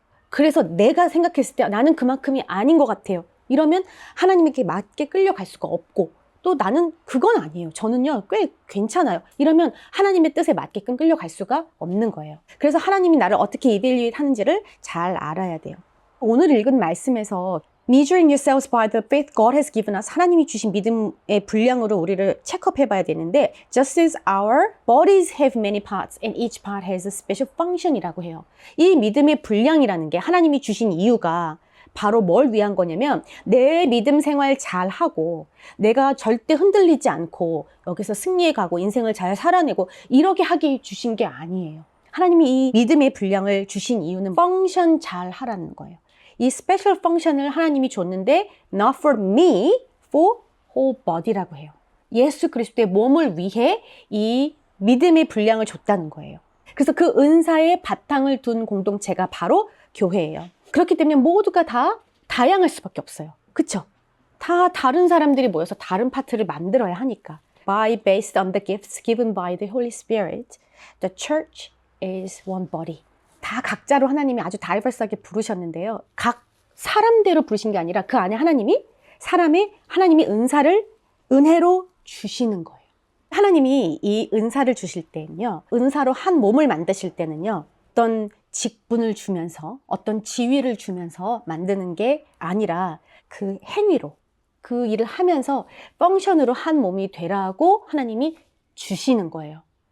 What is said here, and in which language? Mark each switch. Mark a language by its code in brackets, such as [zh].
[ko] 그래서 내가 생각했을 때 나는 그만큼이 아닌 것 같아요. 이러면 하나님에게 맞게 끌려갈 수가 없고, 또 나는 그건 아니에요. 저는요 꽤 괜찮아요. 이러면 하나님의 뜻에 맞게끔 끌려갈 수가 없는 거예요. 그래서 하나님이 나를 어떻게 이벨리에이트 하는지를 잘 알아야 돼요. [en] 오늘 읽은 말씀에서 measuring yourselves by the faith God has given us, [ko] 하나님이 주신 믿음의 분량으로 우리를 체크해 봐야 되는데, [en] just as our bodies have many parts and each part has a special function이라고 해요. [ko] 이 믿음의 분량이라는 게 하나님이 주신 이유가 바로 뭘 위한 거냐면, 내 믿음 생활 잘 하고 내가 절대 흔들리지 않고 여기서 승리해 가고 인생을 잘 살아내고 이렇게 하게 주신 게 아니에요. 하나님이 이 믿음의 분량을 주신 이유는 펑션 잘 하라는 거예요. 이 스페셜 펑션을 하나님이 줬는데 [en] not for me, for whole body [ko] 라고 해요. 예수 그리스도의 몸을 위해 이 믿음의 분량을 줬다는 거예요. 그래서 그 은사의 바탕을 둔 공동체가 바로 교회예요. 그렇기 때문에 모두가 다 다양할 수밖에 없어요. 그쵸? 다 다른 사람들이 모여서 다른 파트를 만들어야 하니까. [en] Based on the gifts given by the Holy Spirit, the church is one body. [ko] 다 각자로 하나님이 아주 다이버스하게 부르셨는데요. 각 사람대로 부르신 게 아니라 그 안에 하나님이 하나님이 은사를 은혜로 주시는 거예요. 하나님이 이 은사를 주실 때는요, 은사로 한 몸을 만드실 때는요, 어떤 직분을 주면서 어떤 지위를 주면서 만드는 게 아니라 그 행위로, 그 일을 하면서 펑션으로 한 몸이 되라고 하나님이 주시는 거예요.